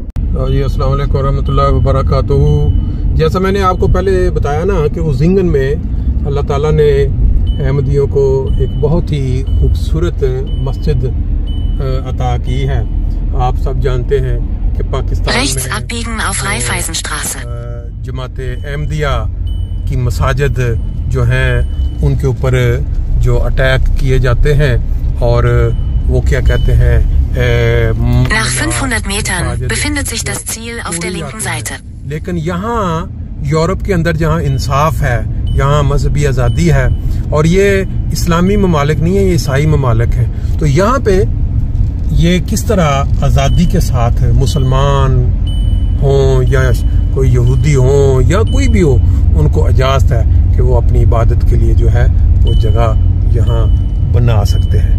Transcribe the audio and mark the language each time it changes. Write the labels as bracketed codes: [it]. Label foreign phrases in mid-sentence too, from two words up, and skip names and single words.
[ur] جی السلام علیکم ورحمۃ اللہ وبرکاتہ۔ جیسا میں نے آپ کو پہلے بتایا نا کہ اوزینگن میں اللہ تعالیٰ نے احمدیوں کو ایک بہت ہی خوبصورت مسجد عطا کی ہے۔ آپ سب جانتے ہیں کہ پاکستان میں جماعت احمدیہ کی مساجد جو ہیں ان کے اوپر جو اٹیک کیے جاتے ہیں اور وہ کیا کہتے ہیں، [de] Nach 500 Metern befindet sich das Ziel auf der linken Seite. [ur] لیکن یہاں یورپ کے اندر جہاں انصاف ہے، یہاں مذہبی آزادی ہے، اور یہ اسلامی ممالک نہیں ہے، یہ عیسائی ممالک ہیں، تو یہاں پہ یہ کس طرح آزادی کے ساتھ مسلمان ہوں یا کوئی یہودی ہوں یا کوئی بھی ہو، ان کو اجازت ہے کہ وہ اپنی عبادت کے لیے جو ہے وہ جگہ یہاں بنا سکتے ہیں۔